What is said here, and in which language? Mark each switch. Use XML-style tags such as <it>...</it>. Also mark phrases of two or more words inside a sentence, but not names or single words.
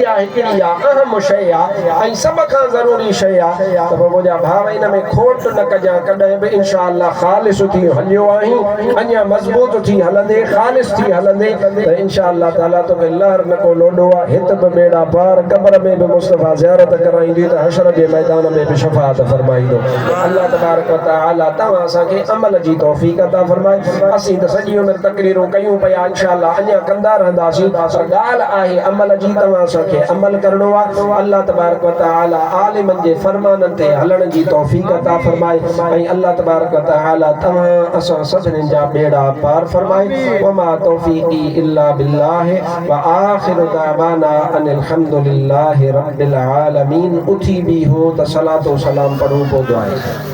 <sd>आहे हिकिड़ी आहे अहम शइ आहे ऐं सभ खां ज़रूरी शइ आहे त पोइ मुंहिंजा भाउ हिन में खोट न कजां कॾहिं बि</sd> <ar>إن شاء الله</ar> <sd>ख़ालिस थी हलियो आहीं अञा मज़बूत थी हलंदे ख़ालिस थी हलंदे त</sd> <ar>إن شاء الله تعالى</ar> <sd>तोखे लहर न को लोॾो आहे हित बि बेड़ा पार क़ब्र में बि मुस्तफ़ा ज़ियारत कराईंदी त हशर जे मैदान में बि शफ़ाअत फरमाईंदो</sd> <ar>الله تبارك و تعالى</ar> <sd>तव्हां असांखे अमल जी तौफ़ीक़ अता फरमाए असीं त सॼी उमिरि तकरीरूं कयूं पिया</sd> <ar>إن شاء الله</ar> <sd>अञा कंदा रहंदासीं ॻाल्हि आहे अमल जी तव्हां असांखे अमल करणो आहे</sd> <ar>الله تبارك و تعالى</ar> <sd>आलिमनि जे फरमाननि ते हलण जी तौफ़ीक़ अता फरमाए ऐं</sd> <ar>الله تبارك و تعالى</ar> <sd>तव्हां असां सभिनीनि जा बेड़ा पार फरमाए</sd> <ar>وما توفيقي إلا بالله و آخر دعوانا أن الحمد لله رب العالمين</ar> <sd>उथी भी हो त</sd> <ar>صلاة سلام</ar> <sd>पढ़ूं पोइ दुआ</sd>